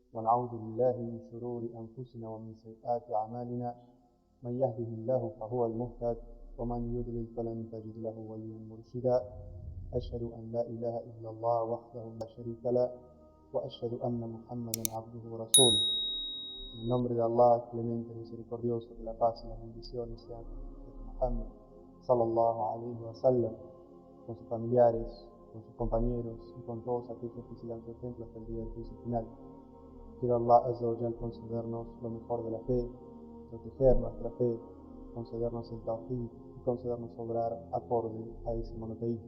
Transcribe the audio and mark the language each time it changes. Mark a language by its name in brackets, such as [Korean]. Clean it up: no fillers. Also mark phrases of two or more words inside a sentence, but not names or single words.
[Arabic] ونعوذ بالله من شرور أنفسنا ومن سيئات أعمالنا من يهده الله فهو المهتد ومن يضلل فلن تجد له وليا مرشدا أشهد أن لا إله إلا الله وحده لا شريك له وأشهد أن محمدا عبده ورسوله. [Spanish] En el nombre de Allah, clemente, misericordioso, que la paz y las bendiciones sean con el profeta Muhammad [Arabic] صلى الله عليه وسلم, [Spanish] con sus familiares, con sus compañeros y con todos aquellos que sigan su ejemplo hasta el día del juicio final. Quiero [Arabic] الله عز وجل [Spanish] concedernos lo mejor de la fe, proteger nuestra fe, concedernos el tawhid y concedernos obrar acorde a ese monoteísmo.